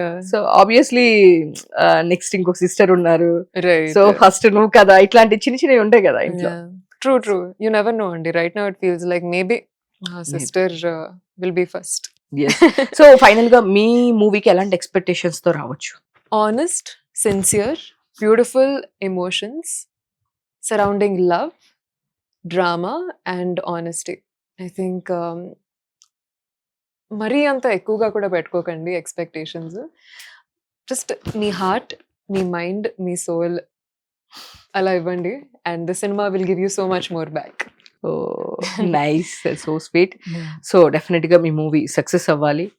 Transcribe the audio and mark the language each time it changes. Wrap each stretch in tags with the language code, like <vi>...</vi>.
<te>So obviously next ఇంకొక sister ఉన్నారు, so first నువ్వు కదా, ఇట్లాంటి చిన్న చిన్నవి ఉంటాయి కదా ఇంట్లో.</te> <en>True you never know అండి. Right now it feels like maybe sister will be first.</en> <te>So final గా మీ మూవీకి ఎలాంటి ఎక్స్పెక్టేషన్స్ తో రావచ్చు?</te> <en>Honest, sincere, beautiful emotions surrounding love, drama and honesty. I think</en> <te>మరీ అంత ఎక్కువగా కూడా పెట్టుకోకండి ఎక్స్పెక్టేషన్స్.</te> <en>just</en> <te>మీ హార్ట్, మీ మైండ్, మీ సోల్ అలా ఇవ్వండి,</te> <en>And the cinema will give you so much more back.</en> <te>Nice, so sweet. So definite గా మీ movie success అవ్వాలి.</te>